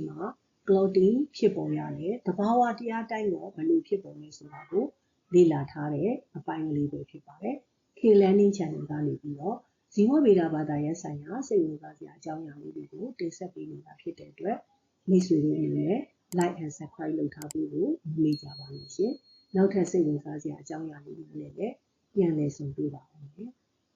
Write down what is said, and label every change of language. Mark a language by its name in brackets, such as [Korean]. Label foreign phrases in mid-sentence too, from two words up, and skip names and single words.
[Burmese] မှာ clotting ဖြစ်ပေါ်ရတယ်တဘာဝတရားတိုင်းတော့ဘယ်လိုဖြစ်ပေါ်လဲဆိုတာကိုလေ့လာထားတဲ့အပိုင်းကလေးပဲဖြစ်ပါတယ် K Learning Channel ကနေပြီးတော့ဇီဝဗေဒဘာသာရပ်ဆိုင်ရာစိတ်ဝင်စားစရာအကြောင်းအရာလေးတွေကိုတင်ဆက်ပေးနေတာဖြစ်တဲ့အတွက်မိတ်ဆွေတို့အနေနဲ့ [English] like and subscribe [Burmese] လုပ်ထားဖို့ကိုမမေ့ကြပါနဲ့ရှင်နောက်ထပ်စိတ်ဝင်စားစရာအကြောင်းအရာလေးတွေနဲ့လည်းပြန်လည်ဆုံတွေ့ပါဦးမယ်